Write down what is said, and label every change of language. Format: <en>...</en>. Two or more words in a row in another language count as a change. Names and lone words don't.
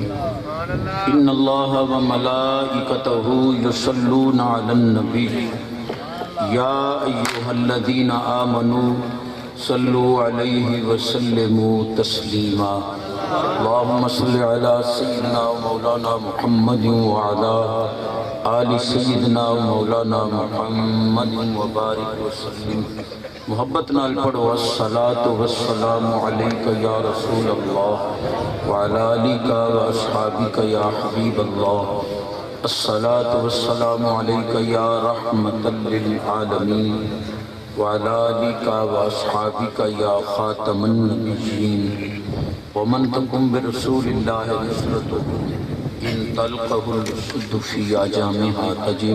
<ar>إن الله وملائكته يصلون على النبي يا أيها الذين آمنوا صلوا عليه وسلموا تسليما. اللهم صل على سيدنا ومولانا محمد وعلى آل سيدنا ومولانا محمد وبارك وسلم.</ar> <pa>محبت نال پڑھو</pa> <ar>الصلاة والسلام علیکہ یا رسول اللہ وعلى آلک واصحابک یا حبیب اللہ. الصلاة والسلام علیکہ یا رحمتا للعالمین وعلى آلک واصحابک یا خاتم النبیین. ومن تکن برسول اللہ نصرتہ ان تلقہ الشد فی آجامها تجن.</ar>